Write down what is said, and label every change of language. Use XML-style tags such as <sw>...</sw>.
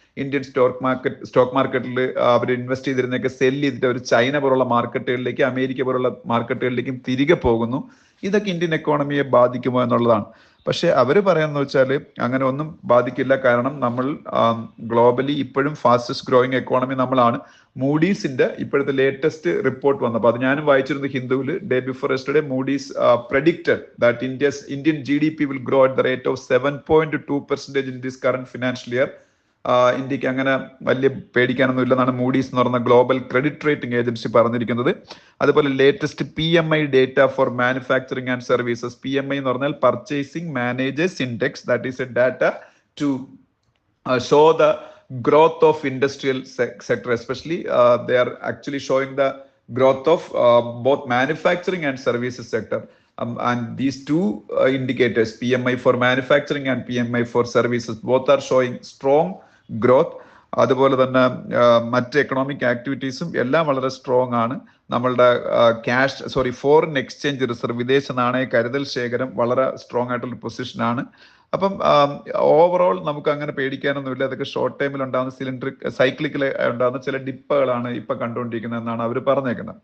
<ml>Indian stock മാർക്കറ്റിൽ അവർ invest ചെയ്തിരുന്നൊക്കെ cell ചെയ്തിട്ട് അവർ China പോലുള്ള മാർക്കറ്റുകളിലേക്ക്, അമേരിക്ക പോലുള്ള മാർക്കറ്റുകളിലേക്കും തിരികെ പോകുന്നു. ഇതൊക്കെ ഇന്ത്യൻ എക്കോണമിയെ ബാധിക്കുമോ എന്നുള്ളതാണ്. പക്ഷെ അവർ പറയാന്ന് വെച്ചാൽ അങ്ങനെ ഒന്നും ബാധിക്കില്ല. കാരണം നമ്മൾ ഗ്ലോബലി ഇപ്പോഴും ഫാസ്റ്റസ്റ്റ് ഗ്രോയിങ് എക്കോണമി നമ്മളാണ്. മൂഡീസിന്റെ ഇപ്പോഴത്തെ ലേറ്റസ്റ്റ് റിപ്പോർട്ട് വന്നപ്പോൾ അത് ഞാനും വായിച്ചിരുന്നു ഹിന്ദുവിൽ.</ml> <en>Day before yesterday Moody's predicted that Indian GDP will grow at the rate of 7.2% in this current financial year.</en> <ml>ഇന്ത്യക്ക് അങ്ങനെ വലിയ പേടിക്കാനൊന്നും ഇല്ലെന്നാണ് മൂഡീസ് എന്ന് പറയുന്ന ഗ്ലോബൽ ക്രെഡിറ്റ് റേറ്റിംഗ് ഏജൻസി പറഞ്ഞിരിക്കുന്നത്.</ml> <en>അതുപോലെ latest PMI data for manufacturing and services.</en> <ml>PMI എന്ന് പറഞ്ഞാൽ purchasing managers index.</ml> <en>That is a data to show the growth of industrial sector, especially they are actually showing the growth of both manufacturing and services sector, and these two indicators, PMI for manufacturing and PMI for services, both are showing strong growth.</en> <ml>അതുപോലെ തന്നെ മറ്റ് economic ആക്ടിവിറ്റീസും എല്ലാം വളരെ strong ആണ്. നമ്മളുടെ foreign exchange reserve, വിദേശ നാണയ കരുതൽ ശേഖരം വളരെ സ്ട്രോങ് ആയിട്ടുള്ള പൊസിഷനാണ്. അപ്പം ഓവറോൾ നമുക്ക് അങ്ങനെ പേടിക്കാനൊന്നുമില്ല. അതൊക്കെ ഷോർട്ട് ടൈമിൽ ഉണ്ടാകുന്ന സൈക്ലിക്കൽ ഉണ്ടാകുന്ന ചില ഡിപ്പുകളാണ് ഇപ്പൊ കണ്ടുകൊണ്ടിരിക്കുന്നത് എന്നാണ് അവർ പറഞ്ഞേക്കുന്നത്.</ml>